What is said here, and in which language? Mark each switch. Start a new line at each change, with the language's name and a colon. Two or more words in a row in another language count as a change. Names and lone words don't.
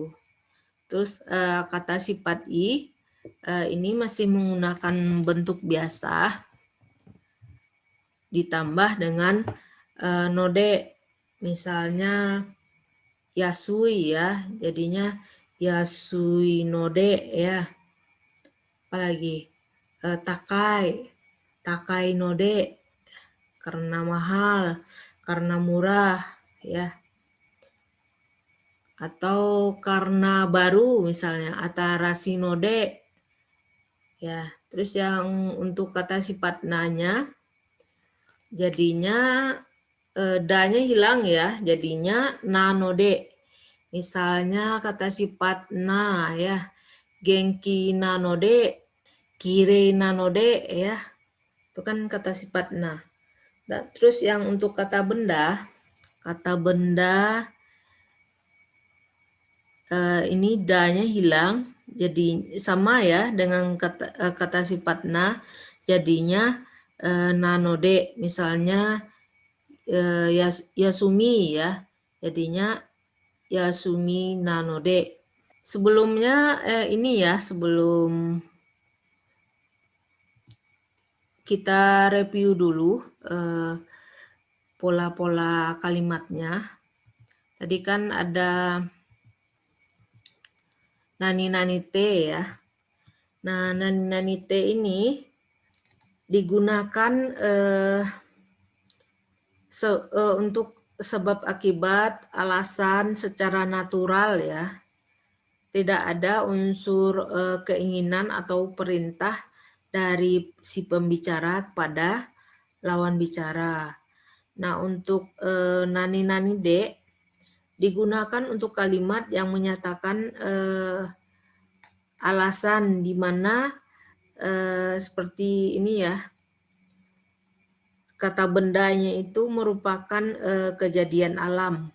Indonesian: Terus kata sifat i ini masih menggunakan bentuk biasa ditambah dengan node. Misalnya yasui ya, jadinya
Japanese: 安いので
Indonesian: ya. Apalagi
Japanese: 高い、高いので
Indonesian: karena mahal, karena murah ya. Atau karena baru misalnya
Japanese: 新しいので
Indonesian: ya. Terus yang untuk kata sifat nanya jadinya da-nya hilang ya, jadinya
Japanese: なので.
Indonesian: Misalnya kata sifat na ya,
Japanese: 元気なので、きれいなので ya.
Indonesian: Itu kan kata sifat na. Nah, terus yang untuk kata benda ini da-nya hilang, jadi sama ya dengan kata sifat na, jadinya nanode. Misalnya yasumi ya, jadinya
Japanese: 休みなので.
Indonesian: Sebelumnya ini ya, sebelum kita review dulu pola-pola kalimatnya. Tadi kan ada
Japanese: なになにて
Indonesian: ya. Nah,
Japanese: なになにて
Indonesian: ini digunakan untuk sebab akibat, alasan secara natural ya. Tidak ada unsur keinginan atau perintah dari si pembicara kepada lawan bicara. Nah, untuk
Japanese: なになにで
Indonesian: digunakan untuk kalimat yang menyatakan alasan di mana seperti ini ya. Kata bendanya itu merupakan kejadian alam.